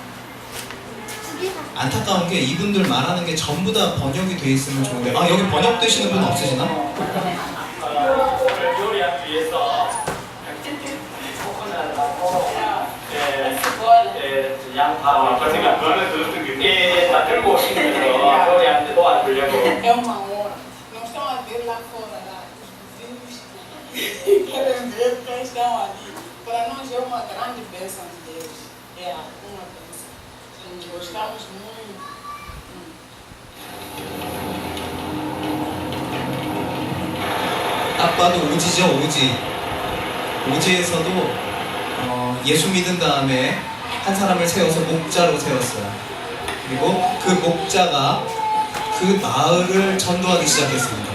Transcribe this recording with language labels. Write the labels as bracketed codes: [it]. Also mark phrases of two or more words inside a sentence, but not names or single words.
[ko] 안타까운 게 이분들 말하는 게 전부 다 번역이 돼 있으면 좋은데 여기 번역되시는 분 없으시나? 오늘 요리하기 위해서 양파 제가 그거는 들었던 게 다 들고 오시면서 요리하는데 도와주려고 [pt] É uma hora. Não estão a ver lá fora, lá, os vizinhos que querem ver quem estão ali. Para nós é uma grande bênção de Deus. É uma bênção. Gostamos muito. [ko] 딱 봐도 오지죠, 오지. 오지에서도 예수 믿은 다음에 한 사람을 세워서 목자로 세웠어요. 그리고 그 목자가 그 마을을 전도하기 시작했습니다.